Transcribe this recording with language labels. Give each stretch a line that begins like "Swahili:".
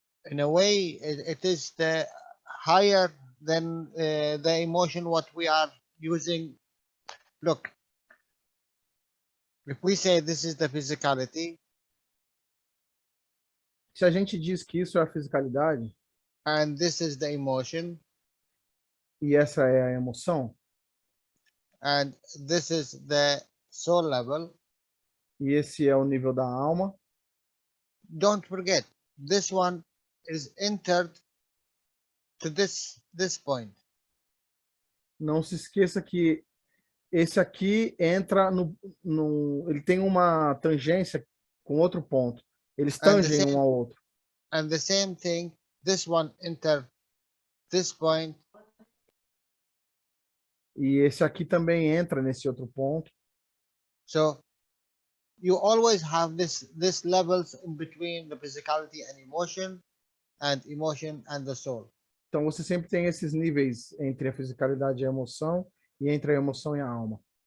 English: In a way, it is the higher than the emotion what we are using. Look, if we say this is the physicality,
Portuguese: se a gente diz que isso é a fisicalidade,
English: and this is the emotion,
Portuguese: e essa é a emoção,
English: and this is the soul level,
Portuguese: e esse é o nível da alma,
English: don't forget, this one is entered to this point.
Portuguese: Não se esqueça que esse aqui entra ele tem uma tangência com outro ponto. Eles tangem um ao outro.
English: And the same thing, this one enter this point.
Portuguese: E esse aqui também entra nesse outro ponto.
English: So you always have this levels in between the physicality and emotion and the soul.
Portuguese: Então você sempre tem esses níveis entre a fisicalidade e a emoção, e entre a emoção e a alma.